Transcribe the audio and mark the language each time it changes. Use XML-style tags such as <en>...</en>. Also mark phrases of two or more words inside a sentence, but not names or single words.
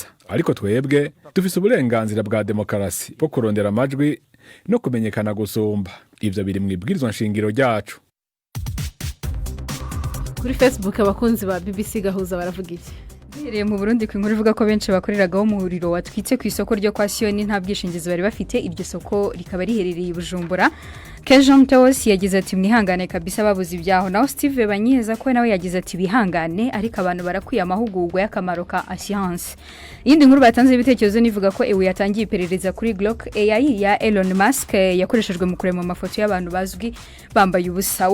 <rn>Ariko twebwe dufise uburenganzira bwa demokarasi bwo kurondera amajwi no kumenyekana gusumba. Ivyo biri mu ibwirizwa nshingiro ryacu.</rn> <rw>Kuri Facebook abakunzi ba BBC Gahuza baravuga iki? Duhereye mu Burundi ku inkuru ivuga ko benshi bakoreragaho umuriro watwitse ku isoko ryo kwa Sioni nta bwishingizi bari bafite. Iryo soko rikaba riherereye i Bujumbura. Kejon Teos yagize ati mwihangane kabisa babuze ibyaho. Naho Steve Banyiheza ko nawe yagize ati bihangane ariko abantu barakwiye amahugurwa y'akamaro ka assurance. Yindi nkuru batanze ibitekerezo nivuga ko ewe yatangiye iperereza kuri Grok AI ya Elon Musk yakoreshejwe mu kurema amafoto y'abantu bazwi bambaye ubusa.</rw>